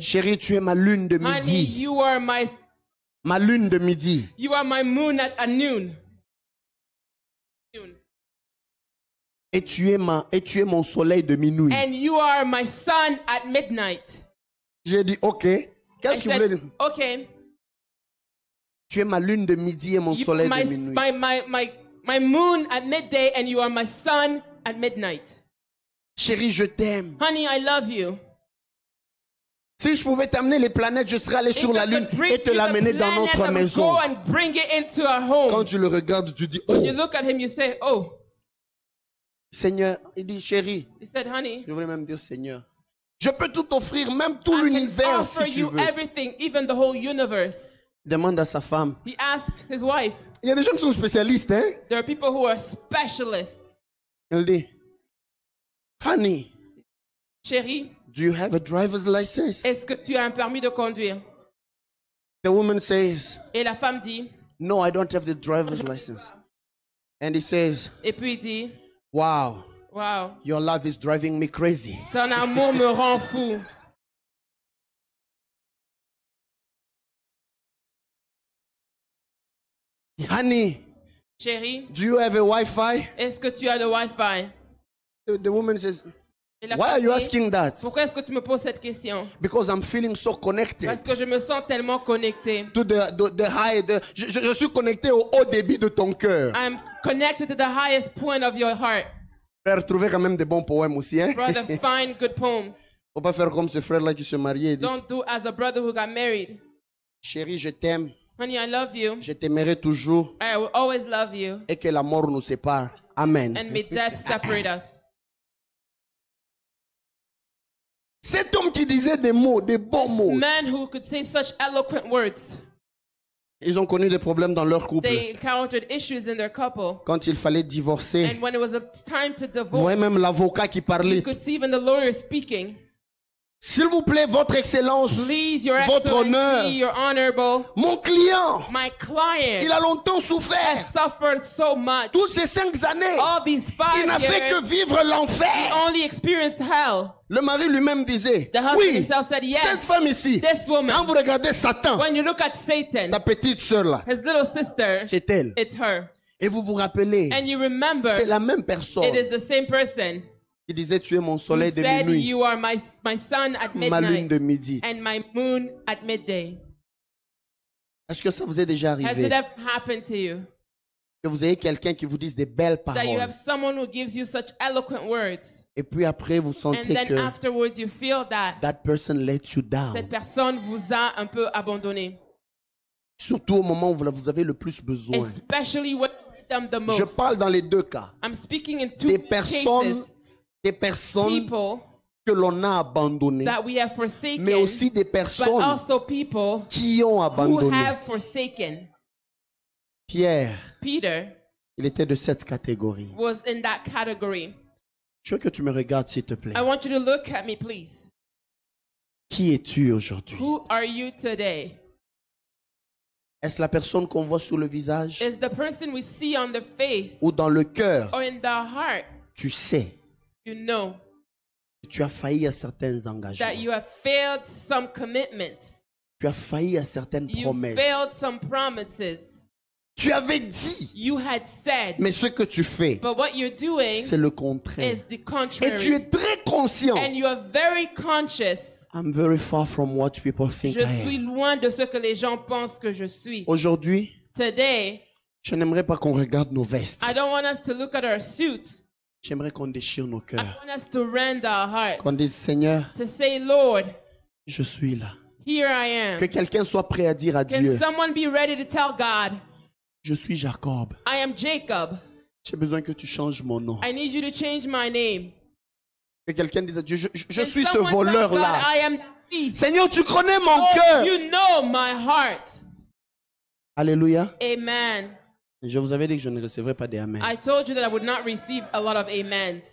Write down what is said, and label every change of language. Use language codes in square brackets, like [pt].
[fr] Chérie, tu es ma lune de [en] Honey, [fr] midi, [en] you are my [fr] ma lune de midi. [en] You are my moon at noon. [fr] Et tu es mon soleil de minuit. [en] And you are my sun at midnight. [fr] J'ai dit, ok. Qu'est-ce qu'il voulait dire? [en] Okay. [fr] Tu es ma lune de midi et mon soleil de minuit. [en] My moon at midday and you are my sun at midnight. [fr] Chérie, je t'aime. [en] Honey, I love you. [fr] Si je pouvais t'amener les planètes, je serais allé sur la lune et te l'amener dans notre maison. [en] Go and bring it into our home. [fr] Quand tu le regardes, tu dis, oh. [en] When you look at him, you say, oh. [fr] Seigneur, il dit, chérie. [en] He said, honey. [fr] Je voulais même dire, Seigneur. Je peux tout offrir, même tout l'univers si tu veux. [en] Everything, even the whole universe. [fr] Demande à sa femme. [en] He asked his wife. [fr] Il y a des gens qui sont spécialistes, hein? [en] There are people who are specialists. [fr] Elle dit, honey, chérie, [en] do you have a driver's license? [fr] Est-ce que tu as un permis de conduire? [en] The woman says, [fr] et la femme dit, [en] no, I don't have the driver's license. And he says, [fr] et puis il dit, [en] wow, wow, your love is driving me crazy. [fr] Ton amour me rend fou. [en] Honey, [fr] chérie, [en] do you have a Wi-Fi? [fr] Est-ce que tu as le Wi-Fi? [en] The woman says, why are you asking that? [fr] Pourquoi est-ce que tu me poses cette question? [en] Because I'm feeling so connected. [fr] Parce que je me sens tellement connecté. [en] To the high, [fr] je suis connecté au haut débit de ton cœur. [en] I'm connected to the highest point of your heart. [fr] Frère, trouvez quand même des bons poèmes aussi, hein? [en] Brother, find good poems. [fr] Faut pas faire comme ce frère-là qui se mariait. [en] Don't do as a brother who got married. [fr] Chérie, je t'aime. [en] Honey, I love you. [fr] Je t'aimerai toujours. [en] I will always love you. [fr] Et que la mort nous sépare. [en] Amen. And may death separate us. [fr] Cet homme qui disait des mots, des bons mots. [en] This man who could say such eloquent words. [fr] Ils ont connu des problèmes dans leur couple. [en] They encountered issues in their couple. [fr] Quand il fallait divorcer. [en] And when it was a time to divorce. [fr] Vous voyez même l'avocat qui parlait. [en] You could see even the lawyer speaking. [fr] S'il vous plaît, votre excellence, [en] please, your [fr] votre honneur, [en] your honorable, [fr] mon client, [en] my client, [fr] il a longtemps souffert. [en] Has suffered so much. [fr] Toutes ces 5 années, [en] all these 5 [fr] il n'a fait que vivre l'enfer. [en] He only experienced hell. [fr] Le mari lui-même disait, oui, [en] said, yes, [fr] cette femme ici, [en] this woman, [fr] quand vous regardez Satan, [en] when you look at Satan, [fr] sa petite sœur là, [en] his little sister, [fr] c'est elle. [en] It's her. [fr] Et vous vous rappelez, [en] and you remember, [fr] c'est la même personne. [en] It is the same person. [fr] Il disait, tu es mon soleil de minuit, [en] you are my sun at midnight, [fr] ma lune de midi. [en] And my moon at midday. [fr] Est-ce que ça vous est déjà arrivé? [en] Has it ever happened to you? [fr] Que vous ayez quelqu'un qui vous dise des belles paroles. [en] That you have someone who gives you such eloquent words. [fr] Et puis après vous sentez [en] and then [fr] que [en] afterwards you feel that person let you down. [fr] Cette personne vous a un peu abandonné. Surtout au moment où vous avez le plus besoin. [en] Especially when you need them the most. [fr] Je parle dans les deux cas. [en] I'm speaking in two [fr] des personnes [en] people [fr] que l'on a abandonnées, [en] that we have forsaken, [fr] mais aussi des personnes [en] but also people [fr] qui ont abandonné. [en] Who have forsaken. [fr] Pierre, [en] Peter, [fr] il était de cette catégorie. [en] Was in that category. [fr] Je veux que tu me regardes, s'il te plaît. [en] I want you to look at me, please. [fr] Qui es-tu aujourd'hui? [en] Who are you today? [fr] Est-ce la personne qu'on voit sur le visage? [en] Is the person we see on the face? [fr] Ou dans le cœur? [en] Or in the heart? [fr] Tu sais. [en] You know. [fr] Tu as failli à certains engagements. [en] That you have failed some commitments. [fr] Tu as failli à certaines promesses. [en] You failed some promises. [fr] Tu avais dit. [en] You had said. [fr] Mais ce que tu fais, [en] but what you're doing [fr] c'est le contraire. [en] Is the contrary. [fr] Et tu es très conscient. [en] And you are very conscious. I'm very far from what people think I am. [fr] Je suis loin de ce que les gens pensent que je suis. Aujourd'hui, [en] today, [fr] je n'aimerais pas qu'on regarde nos vestes. [en] I don't want us to look at our suits. [fr] J'aimerais qu'on déchire nos cœurs. [en] I want us to rend our hearts. [fr] Qu'on dise, Seigneur, [en] to say, Lord, [fr] je suis là. [en] Here I am. [fr] Que quelqu'un soit prêt à dire à [en] Can [fr] Dieu, [en] someone be ready to tell God, [fr] je suis Jacob. [en] I am Jacob. [fr] J'ai besoin que tu changes mon nom. [en] I need you to change my name. [fr] Que quelqu'un dise à Dieu, je suis ce voleur-là. Seigneur, tu connais mon cœur. [en] You know my heart. [fr] Alléluia. [en] Amen. [fr] Je vous avais dit que je ne recevrais pas des amens. [en] I told you that I would not receive a lot of amens.